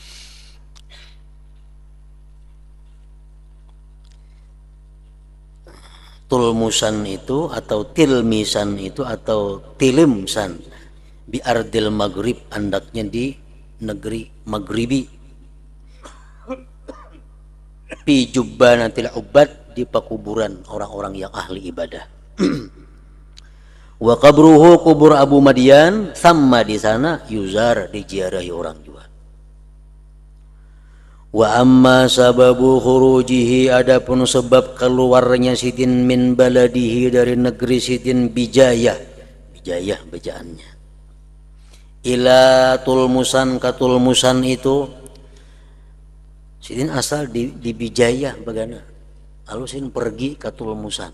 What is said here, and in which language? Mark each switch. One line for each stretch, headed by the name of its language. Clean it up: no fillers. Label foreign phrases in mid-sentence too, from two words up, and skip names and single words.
Banjar: Tulmusan itu atau tilmisan itu atau tilimsan
Arabic: بأرض المغرب,
Banjar: andaknya di negeri maghribi.
Arabic: في جبانة العباد,
Banjar: di pekuburan orang-orang yang ahli ibadah.
Arabic: وقبره,
Banjar: kubur Abu Madian, sama di sana yuzar, diziarahi orang juga.
Arabic: وأما سبب خروجه,
Banjar: adapun sebab keluarnya sidin
Arabic: من بلده,
Banjar: dari negeri sidin, bijayah bacaannya, ila tulmusan, ka tulmusan itu sidin asal di bijayah bagana, lalu sidin pergi ke tulmusan.